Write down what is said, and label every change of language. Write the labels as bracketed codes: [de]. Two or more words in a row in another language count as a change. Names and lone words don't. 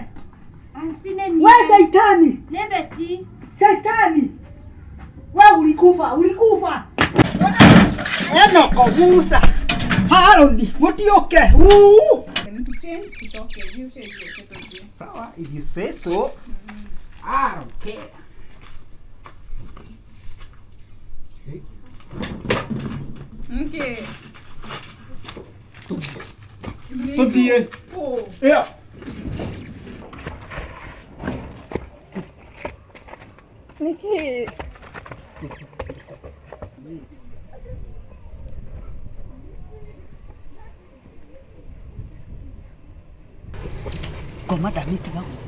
[ki] Anti nĩ niĩ. We Saitani! Nĩ Beti. [sw] Saitani! We ulikufa! [ki] Enoko Musa! Haroni, mutioke! [sw] Sawa, [en] if you say so, I don't care. Okay. [ki] Tutie. [en] Oh. Yeah. [ki] Nĩkĩ? Komanda mĩtiga gũkũ.